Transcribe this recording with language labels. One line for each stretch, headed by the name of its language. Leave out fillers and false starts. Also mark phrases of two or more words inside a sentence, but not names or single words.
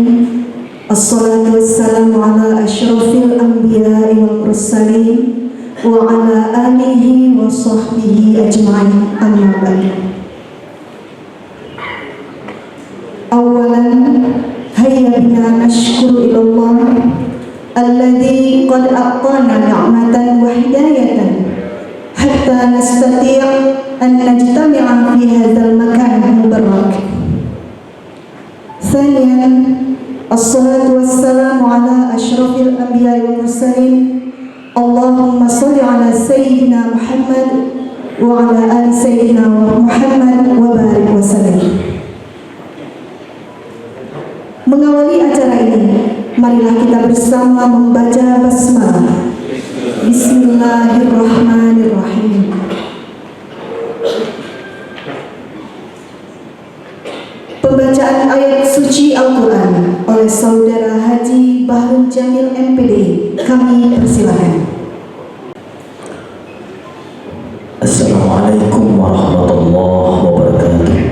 Arabic: الصلاة والسلام على أشرف الأنبياء والمرسلين وعلى آله وصحبه أجمعين. أما بعد. أولا هيا بنا نشكر إلى الله الذي قد أعطانا نعمة وهداية حتى نستطيع أن نجتمع في هذا المكان مبارك. ثانيا الصلاة والسلام على أشرف الأنبياء والمرسلين. اللهم صل على سيدنا محمد وعلى آل سيدنا محمد وبارك وسلم.
Indonesian: Mengawali acara ini, marilah kita bersama membaca basmalah. Bismillahirrahmanirrahim. Pembacaan ayat suci Al-Quran oleh Saudara Haji Bahrul Jamil MPD. Kami persilakan.
Arabic: السلام عليكم ورحمة الله وبركاته.